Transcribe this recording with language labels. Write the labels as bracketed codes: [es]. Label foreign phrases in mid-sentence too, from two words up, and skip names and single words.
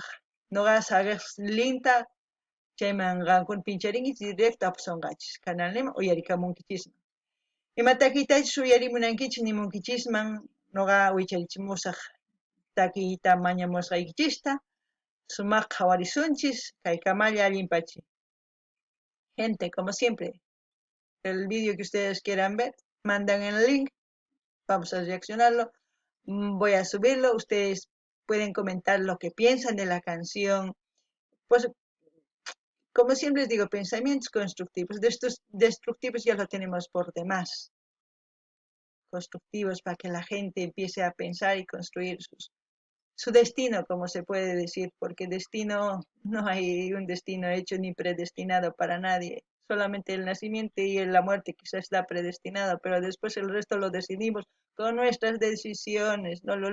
[qu] Noqa saqiq linta chayman qankuna pincharinkichis directo apashunqachis canalniman uyarikamunkichisman. Ima takiytachis uyarimunankichis nimunkichisman noqa wicharichimusaq takiyta mañamusqaykichista, sumaq qhawarisunchis kay kamalla allinpachi. [es] Gente, como siempre, el vídeo que ustedes quieran ver, mandan el link, vamos a reaccionarlo, voy a subirlo, ustedes pueden comentar lo que piensan de la canción, pues como siempre les digo, pensamientos constructivos, de estos destructivos ya lo tenemos por demás, constructivos para que la gente empiece a pensar y construir su destino, como se puede decir, porque destino, no hay un destino hecho ni predestinado para nadie, solamente el nacimiento y la muerte quizás está predestinado, pero después el resto lo decidimos con nuestras decisiones, no lo olviden.